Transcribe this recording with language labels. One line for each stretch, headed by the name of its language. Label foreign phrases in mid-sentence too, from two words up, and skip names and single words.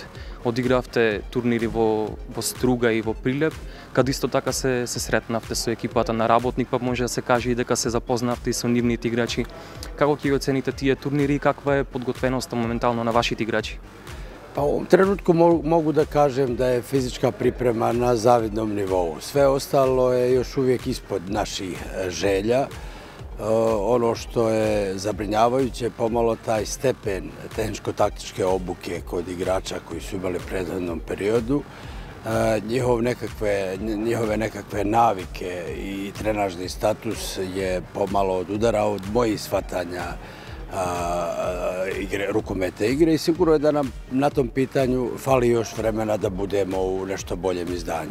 Macedonian: Одигравте турнири во Струга и во Прилеп, каде исто така се сретнавте со екипата на работник, па може да се каже и дека се запознавте и со нивните играчи. Како ќе оцените тие турнири и каква е подготвеноста моментално на вашите играчи?
Serbian: Па, у тренутку могу да кажем да е физичка припрема на завидном нивоу. Све остало е још увиек испод наших желја. Ono što je zabrinjavajuće pomalo taj stepen tehničko-taktičke obuke kod igrača koji su imali u prethodnom periodu, njihove nekakve navike i trenažni status je pomalo odudarao od mojih shvatanja rukometne igre i sigurno je da nam na tom pitanju fali još vremena da budemo u nešto boljem izdanju.